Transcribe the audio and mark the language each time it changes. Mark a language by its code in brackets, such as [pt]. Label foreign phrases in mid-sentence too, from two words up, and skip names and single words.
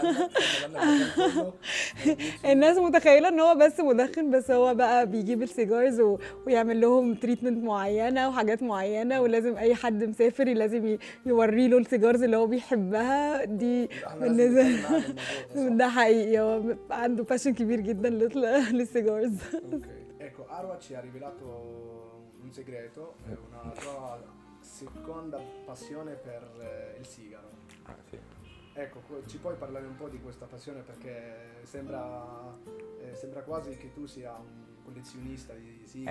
[ar] الناس متخيله ان هو بس مدخن، بس هو بقى بيجيب السيجارز ويعمل لهم تريتمنت معينه وحاجات معينه، ولازم اي حد مسافر لازم يوري له السيجارز اللي هو بيحبها دي. بالنسبه ده حقيقي، هو عنده باشن كبير جدا للسيجارز. [it] Ecco, Arwa ci ha rivelato un segreto, una tua seconda passione per il sigaro. Sì. Ecco, ci puoi parlare un po' di questa passione, perché sembra quasi che tu sia un collezionista di sigari.